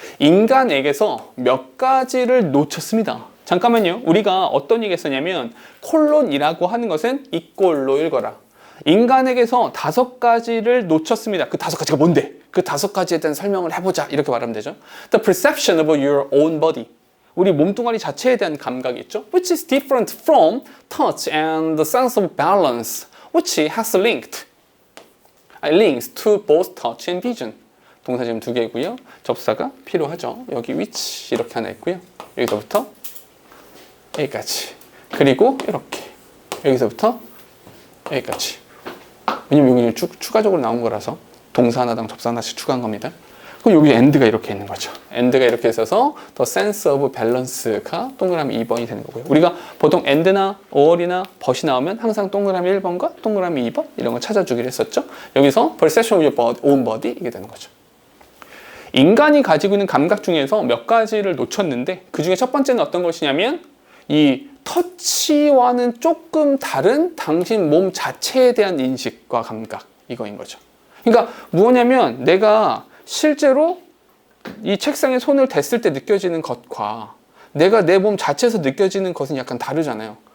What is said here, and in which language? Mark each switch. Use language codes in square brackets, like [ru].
[ko] 인간에게서 몇 가지를 놓쳤습니다. 잠깐만요. 우리가 어떤 얘기 했었냐면 콜론이라고 하는 것은 이꼴로 읽어라. 인간에게서 5가지를 놓쳤습니다. 그 5가지가 뭔데? 그 5가지에 대한 설명을 해보자. 이렇게 말하면 되죠. [en] The perception of your own body. [ko] 우리 몸뚱아리 자체에 대한 감각이 있죠. [en] Which is different from touch and the sense of balance, which has links to both touch and vision. [ko] 동사 지금 2개고요. 접사가 필요하죠. 여기 which 이렇게 하나 있고요. 여기서부터 여기까지. 그리고 이렇게. 여기서부터 여기까지. 왜냐면 여기 추가적으로 나온 거라서 동사 하나당 접사 하나씩 추가한 겁니다. 그럼 여기 end가 이렇게 있는 거죠. end가 이렇게 있어서 [en] the sense of balance [ko] 가 동그라미 2번이 되는 거고요. 우리가 보통 end나 or이나 but이 나오면 항상 동그라미 1번과 동그라미 2번 이런 거 찾아주기로 했었죠. 여기서 [en] perception of your own body [ko] 이게 되는 거죠. 인간이 가지고 있는 감각 중에서 몇 가지를 놓쳤는데 그 중에 첫 번째는 어떤 것이냐면 이 터치와는 조금 다른 당신 몸 자체에 대한 인식과 감각 이거인 거죠. 그러니까 뭐냐면 내가 실제로 이 책상에 손을 댔을 때 느껴지는 것과 내가 내 몸 자체에서 느껴지는 것은 약간 다르잖아요.